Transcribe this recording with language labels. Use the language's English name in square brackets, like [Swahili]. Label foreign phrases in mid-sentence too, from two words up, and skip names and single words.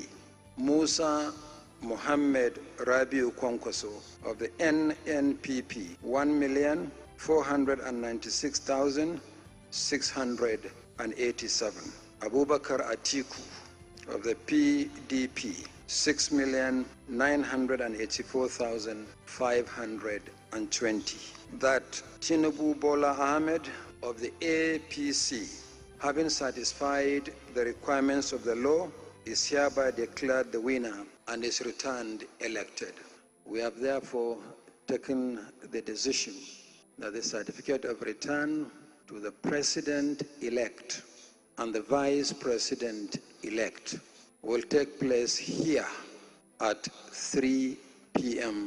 [English] Musa Mohammed Rabiu Kwankwaso of the NNPP, 1,496,687. Abubakar Atiku of the PDP, 6,984,520. That Tinubu Bola Ahmed of the APC, having satisfied the requirements of the law, is hereby declared the winner and is returned elected. We have therefore taken the decision that the certificate of return to the President-elect and the Vice President-elect will take place here at 3 p.m.